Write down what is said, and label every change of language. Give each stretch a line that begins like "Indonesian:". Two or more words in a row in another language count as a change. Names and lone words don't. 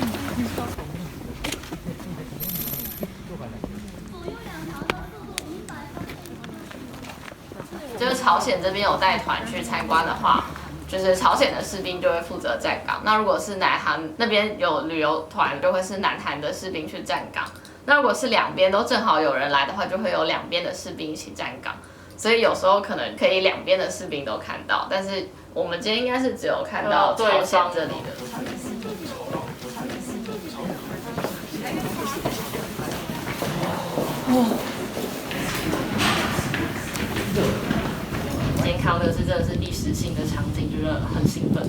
Chinese: 就是朝鮮這邊有帶團去參觀的話，就是朝鮮的士兵就會負責站崗。那如果是南韓那邊有旅遊團，就會是南韓的士兵去站崗。那如果是兩邊都正好有人來的話，就會有兩邊的士兵一起站崗。所以有時候可能可以兩邊的士兵都看到，但是我們今天應該是只有看到朝鮮這裡的。今天看到的是真的是歷史性的場景，就是很興奮。